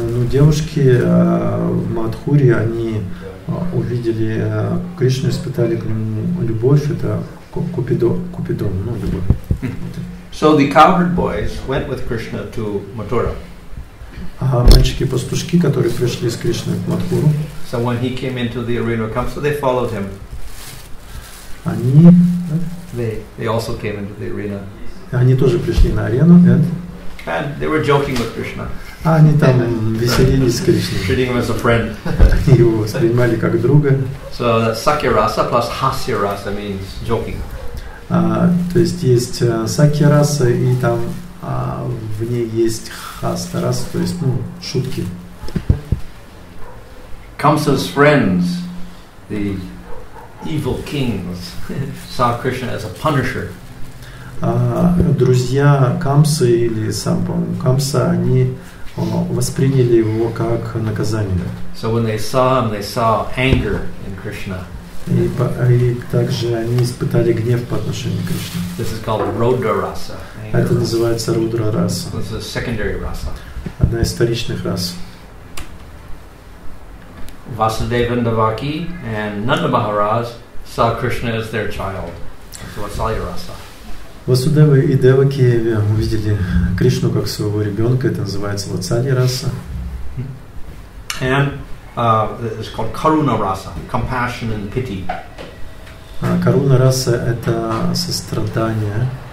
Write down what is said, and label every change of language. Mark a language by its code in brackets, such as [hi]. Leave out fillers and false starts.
[ru] Девушки в Мадхуре, они увидели Кришну, испытали к нему любовь, это Купидон, любовь. [en] So the cowherd boys went with Krishna to Mathura. [ru] Мальчики-пастушки, которые пришли с Кришной в Мадхуру, [en] so when he came into the arena of Kamsa, they followed him. They also came into the arena. [ru] Они тоже пришли на арену, [en] and they were joking with Krishna. [ru] Они там веселились с Кришной. [en] Treating him as a friend. [ru] Они его воспринимали как друга. [en] So that Sakya rasa plus Hasya rasa means joking. [ru] То есть есть Сакья раса, и там в ней есть Хаста раса, то есть шутки. [en] Kamsa's friends, the evil kings, saw Krishna as a punisher. [ru] Друзья Камсы или сам, по-моему, Камса, они восприняли его как наказание. [en] So when they saw him, they saw anger in Krishna. [ru] И также они испытали гнев по отношению к Кришне. [en] This is called Rudra rasa. [ru] Это называется Рудра раса. [en] This is secondary rasa. [ru] Одна из вторичных рас. [en] Vasudeva and Devaki and Nanda Maharaj saw Krishna as their child. So Vatsalya rasa. [ru] Васудева и Деваки увидели Кришну как своего ребенка, это называется Ватсалья раса. [en] And it's called Karuna rasa, compassion and pity. [ru] Каруна раса это сострадание.